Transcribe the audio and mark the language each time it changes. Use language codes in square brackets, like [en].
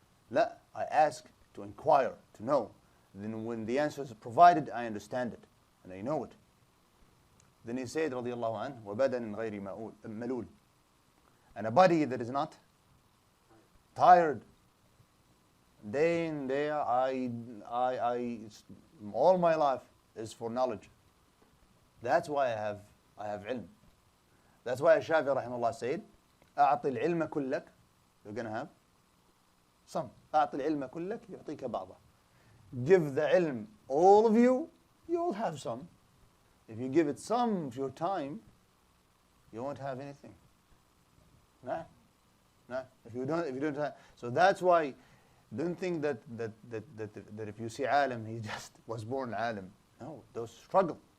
[en] La, I ask to inquire, to know. Then when the answer is provided, I understand it. And I know it. Then he said, [ar] رضي الله عنه, وَبَدَنٍ غَيْرِ مَلُولٍ. [en] And a body that is not tired. Day in, day out, all my life is for knowledge. That's why I have ilm. That's why Shafi rahimahullah said, [ar] أعطي العلم كلك. [en] You're going to have some. [ar] أعطي العلم كلك يعطيك بعضه. [en] Give the ilm, all of you, you'll have some. If you give it some of your time, you won't have anything. Nah. If you don't have, so that's why. Don't think that if you see alim, he just was born alim. No, those struggle.